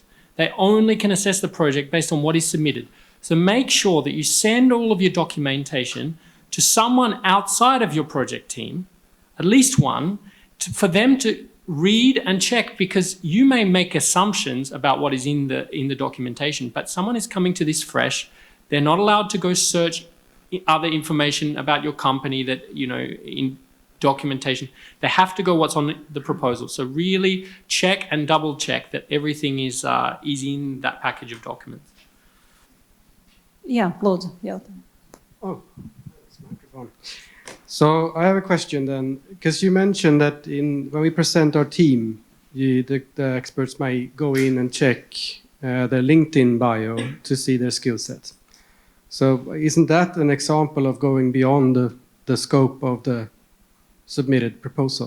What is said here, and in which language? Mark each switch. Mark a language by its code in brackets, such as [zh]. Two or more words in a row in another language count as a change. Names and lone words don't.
[en] They only can assess the project based on what is submitted. So make sure that you send all of your documentation to someone outside of your project team, at least one, for them to read and check, because you may make assumptions about what is in the documentation, but someone is coming to this fresh. They're not allowed to go search other information about your company that, in documentation. They have to go what's on the proposal. So really check and double check that everything is in that package of documents. [lv] Jā, lūdzu, jautājumu. [en] Oh. So I have a question then, because you mentioned that when we present our team, the experts may go in and check their LinkedIn bio to see their skill set. So isn't that an example of going beyond the scope of the submitted proposal?